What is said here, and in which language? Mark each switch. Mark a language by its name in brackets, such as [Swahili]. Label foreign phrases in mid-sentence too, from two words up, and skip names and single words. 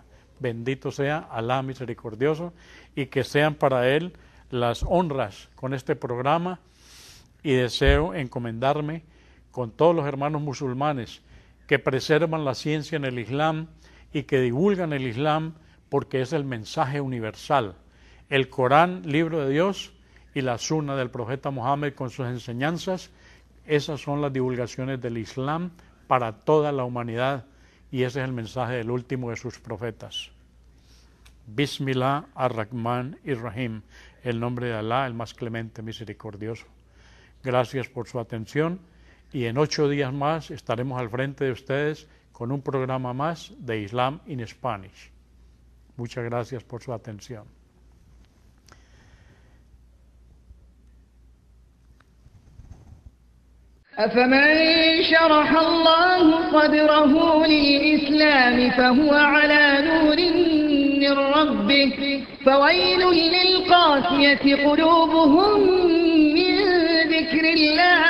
[Spanish] Bendito sea Alá misericordioso, y que sean para él las honras con este programa, y deseo encomendarme con todos los hermanos musulmanes que preservan la ciencia en el Islam y que divulgan el Islam, porque es el mensaje universal. El Corán, libro de Dios, y la Sunna del profeta Muhammad con sus enseñanzas, esas son las divulgaciones del Islam para toda la humanidad, y ese es el mensaje del último de sus profetas. [Arabic] بسم الله الرحمن الرحيم, [Spanish] el nombre de Alá, el más clemente, misericordioso. Gracias por su atención, y en 8 días más estaremos al frente de ustedes con un programa más de Islam in Spanish. Muchas gracias por su atención. [Arabic] أفمن شرح الله صدره للإسلام فهو على نور من ربه فويل للقاسية قلوبهم من ذكر الله